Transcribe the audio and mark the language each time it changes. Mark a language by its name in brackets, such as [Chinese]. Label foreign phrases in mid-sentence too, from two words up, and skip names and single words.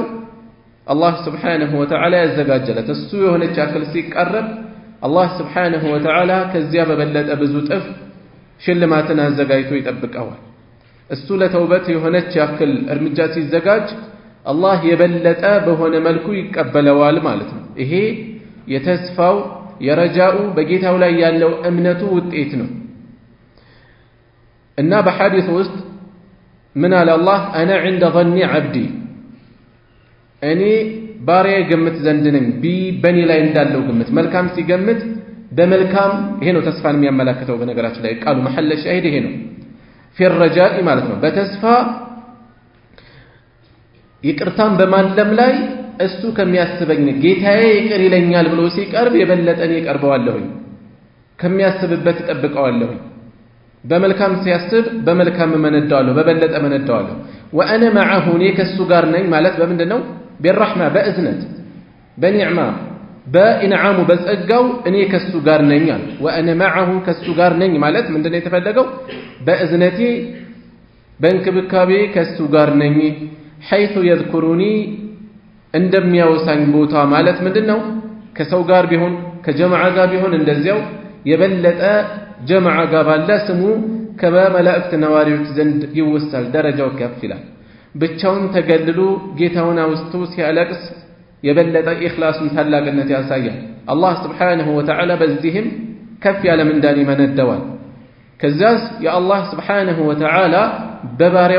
[Amharic] አላህ [Arabic] سبحانه وتعالى [Amharic] ያዘጋጀለት እሱ የሆነች አክል ሲቀርብ አላህ [Arabic] سبحانه وتعالى [Amharic] ከዚያ በበለጠ ብዙ ጥፍ ሽልማትን አዘጋጅቶ ይጠብቀዋል እሱ ለተውበት የሆነች ያክል እርምጃ ሲዘጋጅ አላህ የበለጠ በሆነ መልኩ ይቀበለዋል ማለት ነው ይሄ የተስፋው የረጃኡ በጌታው ላይ ያለው እምነቱ ውጤት ነው እና በሐዲስ ውስጥ ምን አለ አላህ [Arabic] انا عند ظن عبدي [Amharic] እኔ ባሪያዬ ግምት ዘንድ ነኝ በኔ ላይ እንዳለው ግምት መልካም ሲገምት በመልካም ይሄ ነው ተስፋን የሚያመላክተው በነገራችን ላይ ቃሉ [Arabic] محل الشاهد [Amharic] ይሄ ነው [Arabic] في الرجاء [Amharic] ማለት ነው በተስፋ ይቅርታን በማለም ላይ እሱ ከሚያስበኝ ጌታዬ ይቅር ይለኛል ብሎ ሲቀርብ የበለጠን ይቀርበዋለሁ ከሚያስብበት ተጠብቀዋለሁ በመልካም ሲያስብ በመልካም መነዳዋለሁ በበለጠ መነዳዋለሁ [Arabic] وانا معه [Amharic] ከሱ ጋር ነኝ ማለት በምንድነው بالرحمه በእዝነት በኒዕማ በኢንዓሙ በጸጋው እኔ ከሱ ጋር ነኝ [Arabic] وانا معه [Amharic] ከሱ ጋር ነኝ ማለት ምንድነው የተፈለገው በእዝነቴ በእንክብካቤ ከሱ ጋር ነኝ [Arabic] حيث يذكرني [Amharic] እንደሚያወሳኝ ቦታ ማለት ምንድነው ከሰው ጋር ቢሆን ከጀማዓ ጋር ቢሆን እንደዚያው የበለጠ ጀማዓ ጋር ባለ ስሙ ከመላእክት ነዋሪዎች ዘንድ ይወሳል ደረጃው ከፍ ይላል ብቻውን ተገልሎ ጌታውን አውስቶ ሲያለቅስ የበለጠ ኢኽላሱን ታላቅነት ያሳያል አላህ [Arabic] سبحانه وتعالى [Amharic] በዚህም ከፍ ያለ ምንዳን ይመነደዋል ከዛስ የአላህ [Arabic] سبحانه وتعالى [Amharic] በባሪያው